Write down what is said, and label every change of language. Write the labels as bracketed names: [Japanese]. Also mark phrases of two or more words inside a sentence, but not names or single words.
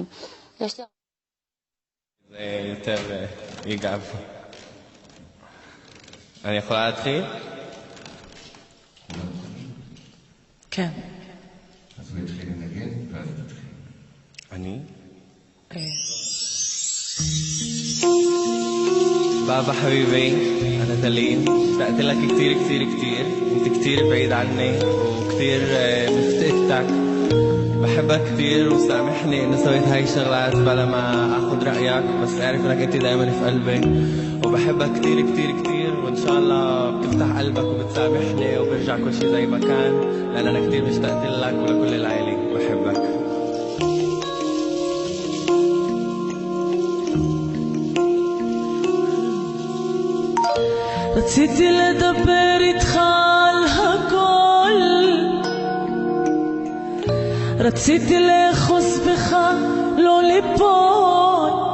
[Hebrew] יש לי... זה יותר יגב. אני יכולה להתחיל? כן. אז הוא התחיל לנגן, ואז תתחיל. אני? [Arabic] بابا حبيبي أنا دليل اشتقت لك كتير كتير كتير انت كتير بعيد عني وكتير مفتقدتك بحبك كتير وسامحني اني سويت هاي الشغلات بلا ما اخذ رأيك بس اعرف انك انت دايما في قلبي وبحبك كتير كتير كتير وان شاء الله بتفتح قلبك وبتسامحني وبرجع كل شيء زي ما كان لان انا كتير مشتقت لك ولكل العائلة بحبك [Hebrew] רציתי לדבר איתך על הכל רציתי לאחוז בך לא ליפול